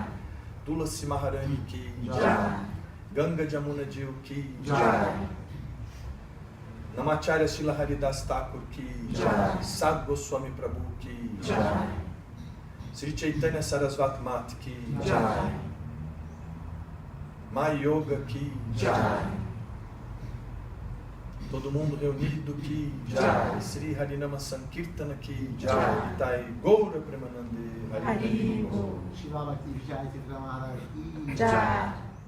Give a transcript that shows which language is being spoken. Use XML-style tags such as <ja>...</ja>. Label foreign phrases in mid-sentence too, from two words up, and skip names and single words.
<sa>Tulasi Maharani Ki Jai. Ganga Jamuna Jiu Ki Jai. Namacharya Srila Haridas Thakur Ki Jai. Sadhu Goswami Prabhu Ki Jai. Sri Chaitanya Saraswati Mat Ki Jai. Maya Yoga Ki Jai.</sa> <pt>Todo mundo reunido</pt> <sa>Ki Jai. Sri Harinama Sankirtana Ki Jai. Itai Goura Premanande Hari. Shiva Bhakti Vishaya Tirtha Maharaj Ki Jai.</sa>